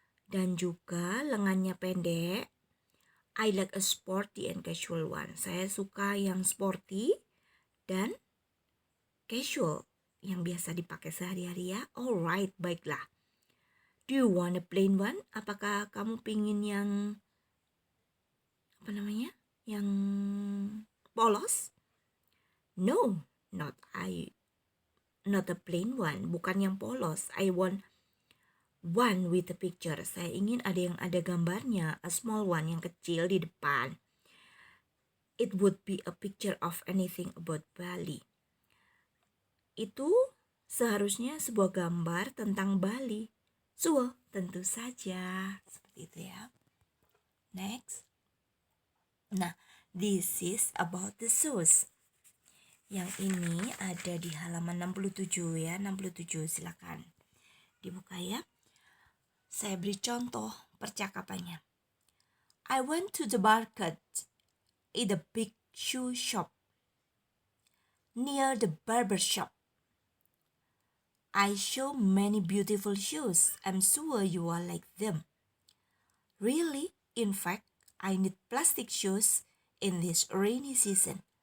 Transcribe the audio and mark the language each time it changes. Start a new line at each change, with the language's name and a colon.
Indonesian: Dan juga lengannya pendek.
English: I like a sporty and casual one.
Indonesian: Saya suka yang sporty dan casual, yang biasa dipakai sehari-hari ya. Alright, baiklah.
English: Do you want a plain one?
Indonesian: Apakah kamu pingin yang yang polos?
English: No, not a plain one.
Indonesian: Bukan yang polos.
English: I want one with a picture.
Indonesian: Saya ingin ada yang ada gambarnya.
English: A small one,
Indonesian: yang kecil di depan.
English: It would be a picture of anything about Bali.
Indonesian: Itu seharusnya sebuah gambar tentang Bali. Sure, tentu saja. Seperti itu ya. Next.
English: Nah, this is about the shoes.
Indonesian: Yang ini ada di halaman 67 ya. 67, silakan dibuka ya. Saya beri contoh percakapannya.
English: I went to the market in the big shoe shop near the barber shop. I saw many beautiful shoes. I'm sure you all like them. Really? In fact, I need plastic shoes in this rainy season.